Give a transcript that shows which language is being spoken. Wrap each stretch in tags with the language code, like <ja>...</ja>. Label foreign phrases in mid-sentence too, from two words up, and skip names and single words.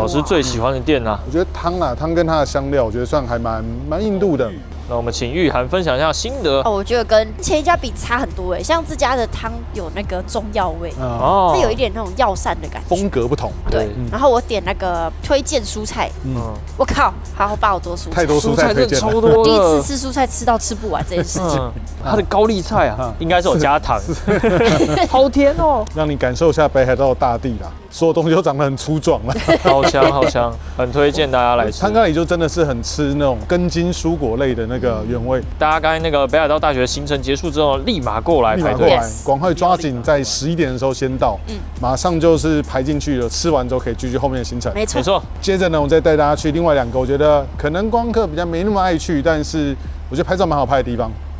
<zh>老師最喜歡的店啊，我覺得湯跟它的香料，我覺得算還蠻印度的。那我們請玉涵分享一下心得。我覺得跟前一家比差很多哎，像這家的湯有那個中藥味，它有一點那種藥膳的感覺，風格不同。對，然後我點那個推薦蔬菜，我靠，好爆多蔬菜，太多蔬菜推薦了，超多。第一次吃蔬菜吃到吃不完这件事情。它的高麗菜啊，應該是有加糖，好甜哦，讓你感受一下北海道的大地啦。所有東西都長得很粗壯了，好香，很推薦大家來吃。湯咖喱就真的是很吃那種根莖蔬果類的那個原味。大家剛才那個北海道大學行程結束之後，立馬過來排隊，趕快抓緊在11點的時候先到，馬上就是排進去了。吃完之後可以繼續後面的行程。沒錯。接着呢，我再帶大家去另外2個，我覺得可能觀光客比較沒那麼愛去，但是我覺得拍照蠻好拍的地方。</zh>